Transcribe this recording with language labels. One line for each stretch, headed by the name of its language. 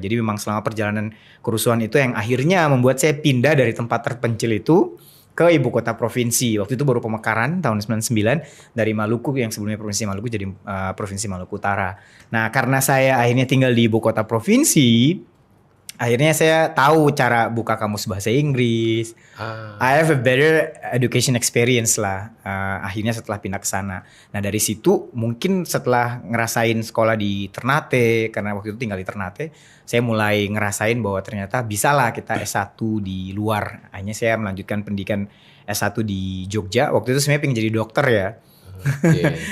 Indonesian: Jadi memang selama perjalanan kerusuhan itu yang akhirnya membuat saya pindah dari tempat terpencil itu ke ibu kota provinsi. Waktu itu baru pemekaran tahun 99 dari Maluku yang sebelumnya provinsi Maluku jadi provinsi Maluku Utara. Nah, karena saya akhirnya tinggal di ibu kota provinsi, akhirnya saya tahu cara buka kamus bahasa Inggris.
English: I have a better education experience lah.
Indonesian: Akhirnya setelah pindah ke sana. Nah, dari situ mungkin setelah ngerasain sekolah di Ternate, karena waktu itu tinggal di Ternate, saya mulai ngerasain bahwa ternyata bisa lah kita S1 di luar. Akhirnya saya melanjutkan pendidikan S1 di Jogja. Waktu itu sebenarnya pengen jadi dokter ya. Okay.